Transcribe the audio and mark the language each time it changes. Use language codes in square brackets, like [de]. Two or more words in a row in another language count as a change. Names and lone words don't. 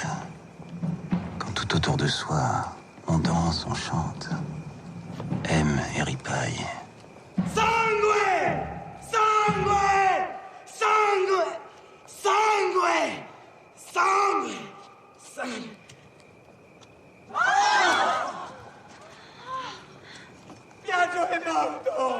[fr] Quand tout autour de soi, on danse, on chante, aime et ripaille. [it] Sangue! Sangue! Sangue! Sangue! Sangue! Sangue! Ah! Piaggio è morto!